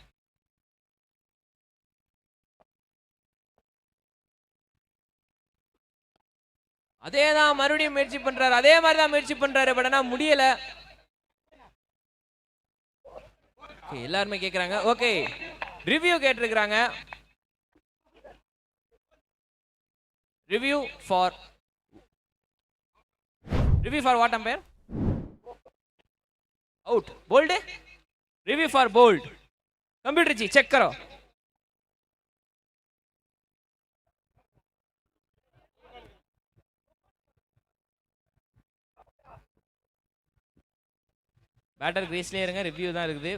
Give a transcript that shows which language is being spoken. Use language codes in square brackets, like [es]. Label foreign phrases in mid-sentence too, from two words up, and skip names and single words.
[ta] அதே தான் மறுபடியும் முயற்சி பண்றாரு, அதே மாதிரி தான் முயற்சி பண்றாரு, பட் ஆனால் முடியல. எல்லாருமே கேட்குறாங்க. ஓகே, ரிவ்யூ கேட்டிருக்கிறாங்க. [en] review for what umpire? out bowled review for bowled computer [hi] जी चेक करो. [ta] बैटर கிரீஸ்லயே இருங்க, ரிவ்யூ தான் இருக்குது.